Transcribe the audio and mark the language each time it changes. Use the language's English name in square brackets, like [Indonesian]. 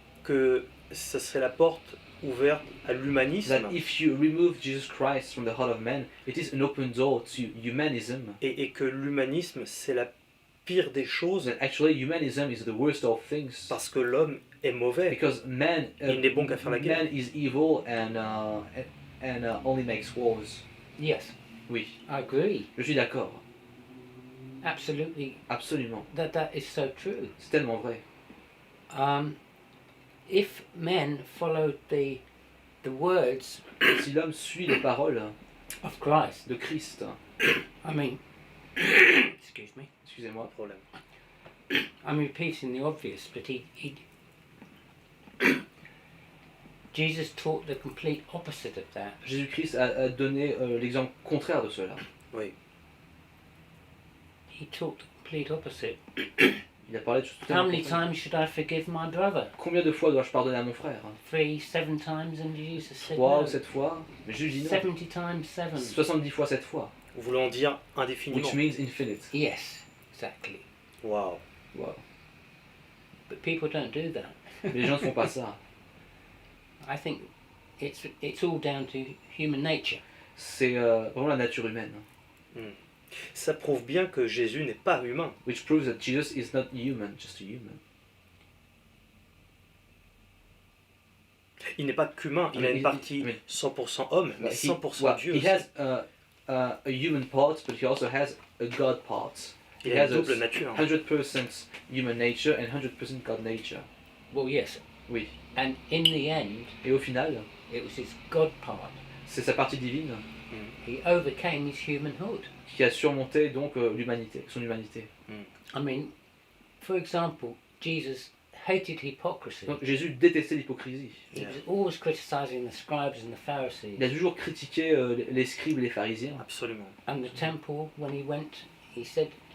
[French] que ça serait la porte ouverte à l'humanisme [English] that if you remove Jesus Christ from the heart of man, it is an open door to humanism, [French] et que l'humanisme c'est la pire des choses [English] that actually humanism is the worst of things [French] parce que l'homme est mauvais. [English] because man, [French] Il n'est bon qu'à faire la guerre. [English] man is evil and only makes wars. Yes, [French] Oui, [English] I agree. [French] je suis d'accord, [English] Absolutely, [French] absolument. [English] that is so true. [French] C'est tellement vrai. [English] If men followed the words [French] Si l'homme suit les paroles [English] of Christ, [French] de Christ, [English] I mean, excuse me, [French] excusez-moi, Problème. [English] I'm repeating the obvious, but he Jesus taught the complete opposite of that. [French] Jésus-Christ a donné l'exemple contraire de cela. Oui. [English] He taught the complete opposite. [French] Il a parlé de choses [English] How [French] totalement [English] many [French] contraires. [English] times should I forgive my brother? [French] Combien de fois dois-je pardonner à mon frère? [English] 3, 7 times, and Jesus said 3 no. [French] ou 7 fois? Mais Jésus dit non. [English] 70 times 7. [French] 70 fois 7 fois. Voulant dire indéfiniment. [English] Which means infinite. Yes, exactly. [French] Waouh. [English] Wow. But people don't do that. [French] Mais les gens ne font pas ça. [English] I think it's all down to human nature. [French] C'est vraiment la nature humaine. Ça prouve bien que Jésus n'est pas humain. [English] Which proves that Jesus is not human, just a human. [French] Il n'est pas qu'humain, il a une partie 100% homme, mais 100% Dieu. [English] He has a human part, but he also has a God part. [French] Il [English] He [French] a [English] has [French] une [English] a [French] double nature. [English] 100% human nature and 100% God nature. Well, yes. [French] Oui. [English] And in the end, [French] Et au final, [English] it was his God part. [French] c'est sa partie divine [English] He overcame his humanhood. [French] qui a surmonté donc l'humanité, son humanité. [English] I mean, for example, Jesus hated hypocrisy. [French] Donc Jésus détestait l'hypocrisie. [English] He was always criticizing the scribes and the Pharisees. [French] Il a toujours critiqué les scribes et les pharisiens. Absolument. [English] And the temple, when he went, he said,